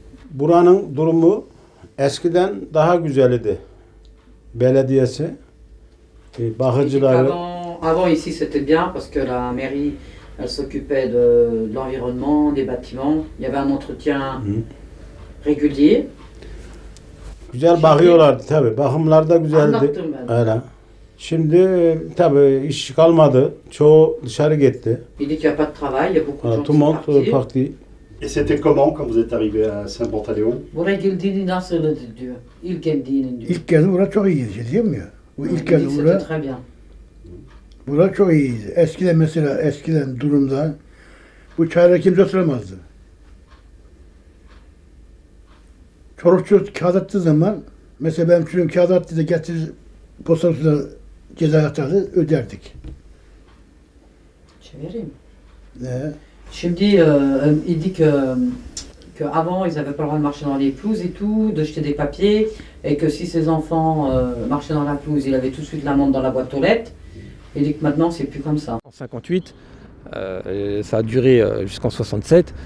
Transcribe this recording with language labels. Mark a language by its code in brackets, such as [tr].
[tr] Buranın durumu eskiden daha güzeldi. Belediyesi, bakıcıları. [fr] Avant ici c'était bien parce que la mairie elle s'occupait de l'environnement, des bâtiments. Il y avait un entretien régulier. [tr] Güzel bakıyorlardı tabii. Bakımlar da güzeldi. Anlattım ben. Öyle. Şimdi tabii iş kalmadı. Çoğu dışarı gitti. [fr] Il dit qu'il n'y a pas de travail, il y a beaucoup de gens Tout le monde qui sont parti. Et c'était comment quand vous êtes arrivé à Saint-Pantaleon? [tr] Buraya geldiğini nasıl diyor. İlk geldiğini diyor. İlk geldi bura çok iyiydi, diyorum ya. Bu ilk geldi [fr] C'était [tr] bura. [fr] très bien. [tr] Bura çok iyiydi. Eskiden durumda bu çaylara kimse oturamazdı. Çoluk çocuk kağıt attığı zaman, mesela benim çocuğum kağıt attığı da getirir postanın ceza yatardı, öderdik. Çevireyim. Ne? Şimdi [fr] il dit que avant ils avaient pas le droit de marcher dans les pelouses et tout, de jeter des papiers, et que si ses enfants marchaient dans la pelouse, il avait tout de suite l'amende dans la boîte aux lettres. Et que maintenant, c'est plus comme ça. En 58, ça a duré jusqu'en 67.